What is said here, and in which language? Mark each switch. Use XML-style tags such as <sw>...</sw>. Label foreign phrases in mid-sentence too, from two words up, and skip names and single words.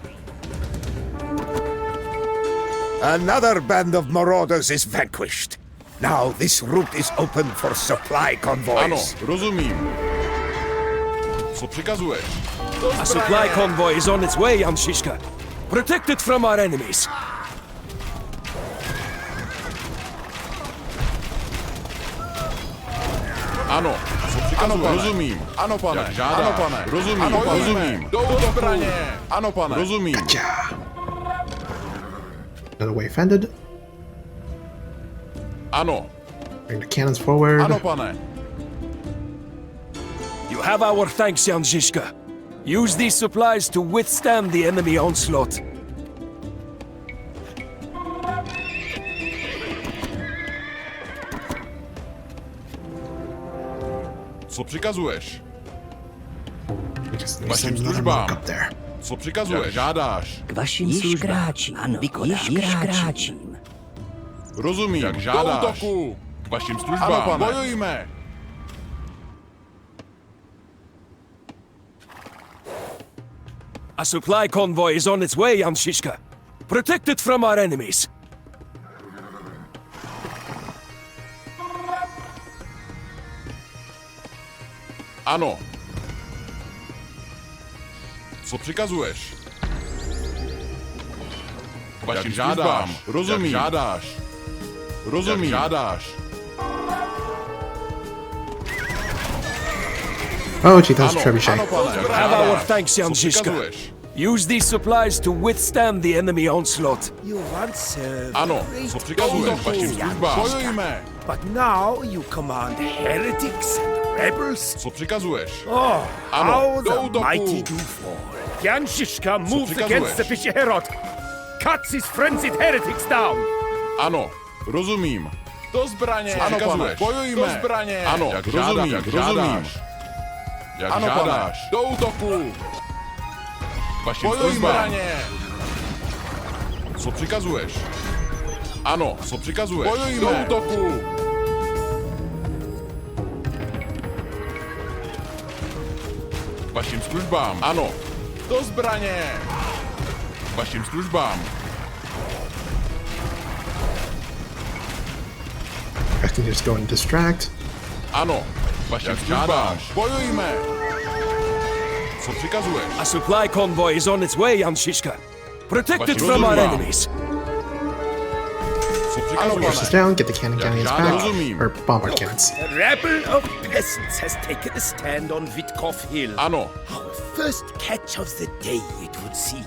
<en>Another band of marauders is vanquished. Now this route is open for supply</en> <cs>Ano,</cs> <en>convoys.</en> <cs>rozumím. Co přikazuješ?</cs> <en>A supply convoy is on its way, Jan Zizka. Protect it from our enemies.</en> <cs>Ano, co přikazuješ? Ano, rozumím. Ano, pane. Jak žádáš. Ano, pane. Rozumím, ano, rozumím. Do zbraně. Ano, pane. Rozumím.</cs> <en>Another way fended.</en> <cs>Ano,</cs> <en>Bring the cannons forward.</en> <cs>ano, pane.</cs> <en>You have our thanks, Jan Zizka. Use these supplies to withstand the enemy onslaught.</en> <cs>Co přikazuješ?</cs> <en>We just need to</en> <cs>Vašim</cs> <en>send another</en> <cs>službám.</cs> <en>monk up there.</en> <cs>Co přikazuješ? Jak žádáš. K vašim Již službám. kráčím, Ano, vykonávám. již kráčím. Rozumím. Jak žádáš. Do útoku. K vašim službám. Ano, pane. Bojujme.</cs> <en>A supply convoy is on its way, Jan Zizka. Protect it from our enemies.</en> <cs>Ano. Co přikazuješ? K vašim žádám. Rozumím. Jak žádáš. Rozumím. Jak žádáš.</cs> <en>Oh, gee, that's</en> <cs>Ano,</cs> <en>trebuchet.</en> <cs>ano, pane. Jak</cs> <en>Have our</en> <cs>žádáš.</cs> <en>thanks, Jan</en> <cs>Co</cs> <en>Zizka.</en> <cs>přikazuješ?</cs> <en>Use these supplies to withstand the enemy onslaught. You once served</en> <cs>Ano,</cs> <en>great</en> <cs>co přikazuješ? K vašim</cs> <en>people,</en> <cs>službám. Bojujme.</cs> <en>but now you command heretics and rebels?</en> <cs>Co přikazuješ?</cs> <en>Oh,</en> <cs>Ano,</cs> <en>how do the</en> <cs>útoku.</cs> <en>mighty do fall. Jan Zizka moves</en> <cs>přikazuješ?</cs> <en>against the Visherod, cuts his frenzied heretics down.</en> <cs>Ano, rozumím. Do zbraně. Ano, pane. Bojujme. Do zbraně. Ano, jak rozumím. Jak rozumím. Jak ano, žádáš. Pane. Do útoku. Vašim službám. Co přikazuješ? Ano, co přikazuješ? Bojujme. Do útoku. Vašim službám. Ano. Do zbraně. Vašim službám.</cs> <en>I can just go and distract.</en> <cs>Ano. Vašim službám. Bojujme. Co přikazuješ?</cs> <en>A supply convoy is on its way, Jan Zizka. Protect it from our enemies.</en> <cs>Co</cs> <en>Force</en> <cs>přikazuješ?</cs> <en>this down, get the cannon cannons</en> <cs>Já</cs> <en>back.</en> <cs>rozumím.</cs> <en>Or bombard cannons. A rabble of peasants has taken a stand on Witkov Hill.</en> <cs>Ano.</cs> <en>Our first catch of the day, it would seem.</en>